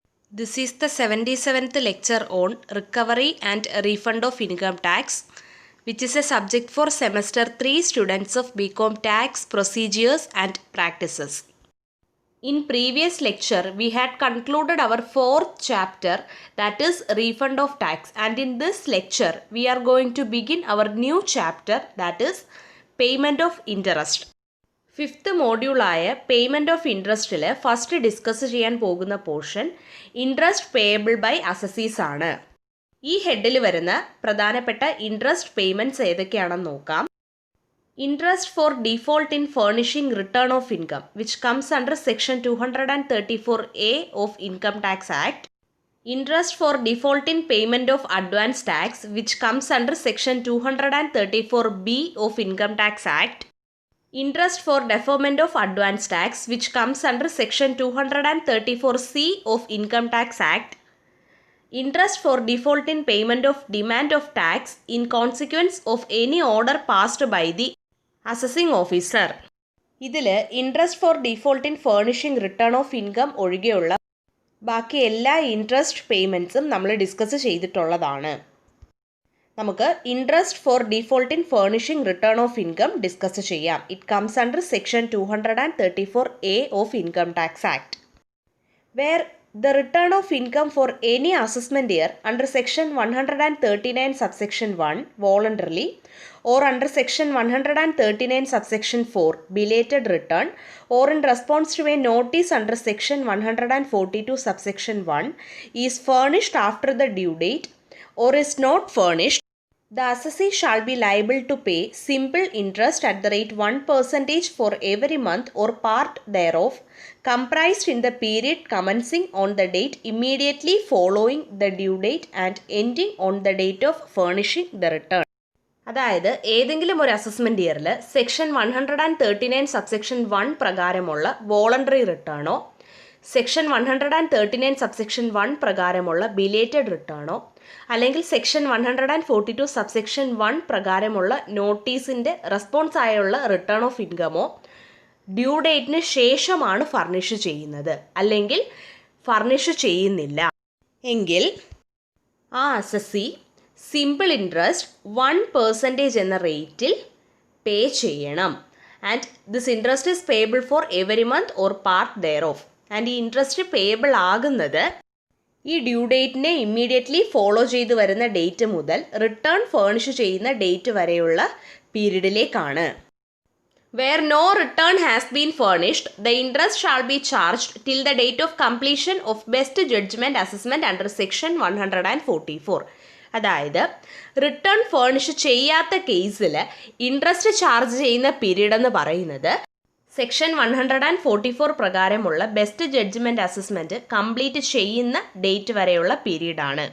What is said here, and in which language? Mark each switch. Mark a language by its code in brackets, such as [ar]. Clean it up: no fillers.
[en] This is the 77th lecture on Recovery and Refund of Income Tax, which is a subject for Semester 3 students of BCom Tax Procedures and Practices. In previous lecture, we had concluded our fourth chapter, that is refund of tax, and in this lecture, we are going to begin our new chapter, that is payment of interest. [ml] Fifth മോഡ്യൂളായ payment of ഇൻട്രസ്റ്റിൽ first discuss ചെയ്യാൻ പോകുന്ന portion interest payable by assessees ആണ്. ഈ ഹെഡിൽ വരുന്ന പ്രധാനപ്പെട്ട interest payments ഏതൊക്കെയാണെന്ന് നോക്കാം. [en] Interest for default in furnishing return of income, which comes under section 234A of Income Tax Act. Interest for default in payment of advance tax, which comes under section 234B of Income Tax Act. Interest for deferment of advance tax, which comes under section 234C of Income Tax Act. Interest for default in payment of demand of tax in consequence of any order passed by the assessing officer. [ml] ഇതിൽ interest four default in furnishing return of income ഒഴികെയുള്ള ബാക്കി എല്ലാ interest പേയ്മെൻറ്റ്സും നമ്മൾ discuss ചെയ്തിട്ടുള്ളതാണ്. നമുക്ക് interest four default in furnishing return of income discuss ചെയ്യാം. [en] It comes under section 234A of income tax act. Where the return of income for any assessment year under section 139 subsection 1 voluntarily or under section 139 subsection 4 belated return or in response to a notice under section 142 subsection 1 is furnished after the due date or is not furnished, the assessee shall be liable to pay simple interest at the rate 1% for every month or part thereof comprised in the period commencing on the date immediately following the due date and ending on the date of furnishing the return. [ml] അതായത് ഏതെങ്കിലും ഒരു assessment ഇയറിൽ section 139 subsection 1 പ്രകാരമുള്ള voluntary റിട്ടേണോ section 139 subsection 1 പ്രകാരമുള്ള belated റിട്ടേണോ അല്ലെങ്കിൽ section 142 subsection 1 പ്രകാരമുള്ള നോട്ടീസിൻ്റെ response ആയുള്ള return of ഇൻകമോ due ഡേറ്റിന് ശേഷമാണ് ഫർണിഷ് ചെയ്യുന്നത് അല്ലെങ്കിൽ ഫർണിഷ് ചെയ്യുന്നില്ല എങ്കിൽ ആ അസസി സിമ്പിൾ ഇൻട്രസ്റ്റ് 1% എന്ന റേറ്റിൽ പേ ചെയ്യണം. [en] And this interest is payable for every month or part thereof. [ml] And ഈ ഇൻട്രസ്റ്റ് പേയബിൾ ആകുന്നത് ഈ ഡ്യൂ ഡേറ്റിനെ ഇമ്മീഡിയറ്റ്ലി ഫോളോ ചെയ്ത് വരുന്ന ഡേറ്റ് മുതൽ റിട്ടേൺ ഫേണിഷ് ചെയ്യുന്ന ഡേറ്റ് വരെയുള്ള പീരീഡിലേക്കാണ്. [en] Where no return has been furnished, the interest shall be charged till the date of completion of best judgment assessment under section 144. [ml] അതായത് return ഫേണിഷ് ചെയ്യാത്ത കേസിൽ ഇൻട്രസ്റ്റ് ചാർജ് ചെയ്യുന്ന period എന്ന് പറയുന്നത് സെക്ഷൻ 144 പ്രകാരമുള്ള ബെസ്റ്റ് ജഡ്ജ്മെൻറ്റ് അസസ്മെൻറ്റ് കംപ്ലീറ്റ് ചെയ്യുന്ന date വരെയുള്ള പീരീഡാണ്.